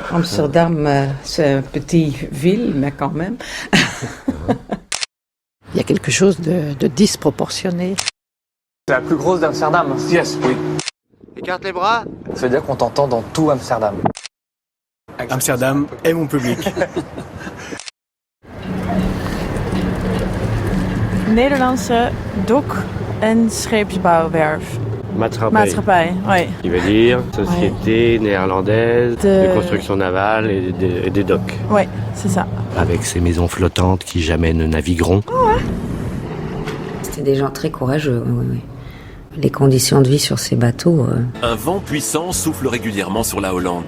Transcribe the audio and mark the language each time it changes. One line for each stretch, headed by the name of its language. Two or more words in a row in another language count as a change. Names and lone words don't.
French: Amsterdam, c'est une petite ville, mais quand même. Il y a quelque chose de disproportionné. C'est la plus grosse d'Amsterdam. Yes, oui. Écarte les bras. Ça veut dire qu'on t'entend dans tout Amsterdam. Amsterdam est mon public.
Dutch: Nederlandse dok- en scheepsbouwwerf. Maatschappij,
French: oui. Qui veut dire société néerlandaise de construction navale et des docks. Oui, c'est ça. Avec ces maisons flottantes qui jamais ne navigueront. C'était des gens très courageux, oui. Les conditions de vie sur ces bateaux... Un vent puissant souffle régulièrement sur la Hollande.